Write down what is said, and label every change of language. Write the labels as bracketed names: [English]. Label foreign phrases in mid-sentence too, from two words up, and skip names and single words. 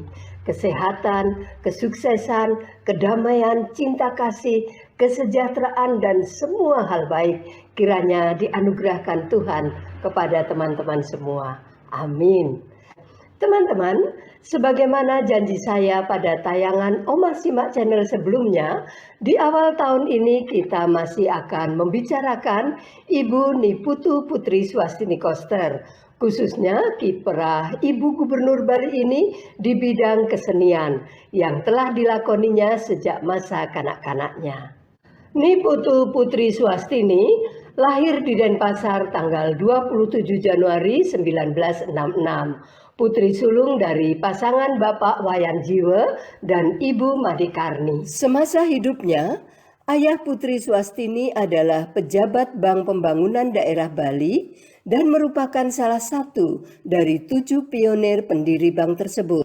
[Indonesian] Kesehatan, kesuksesan, kedamaian, cinta kasih, kesejahteraan, dan semua hal baik kiranya dianugerahkan Tuhan kepada teman-teman semua. Amin. Teman-teman, sebagaimana janji saya pada tayangan Omah Simak Channel sebelumnya, di awal tahun ini kita masih akan membicarakan Ibu Niputu Putri Swastini Koster, khususnya kiprah Ibu Gubernur Bali ini di bidang kesenian yang telah dilakoninya sejak masa kanak-kanaknya. Niputu Putri Swastini lahir di Denpasar tanggal 27 Januari 1966. Putri sulung dari pasangan Bapak Wayan Jiwe dan Ibu Madikarni. Semasa hidupnya, ayah Putri Swastini adalah pejabat Bank Pembangunan Daerah Bali dan merupakan salah satu dari 7 pionir pendiri bank tersebut.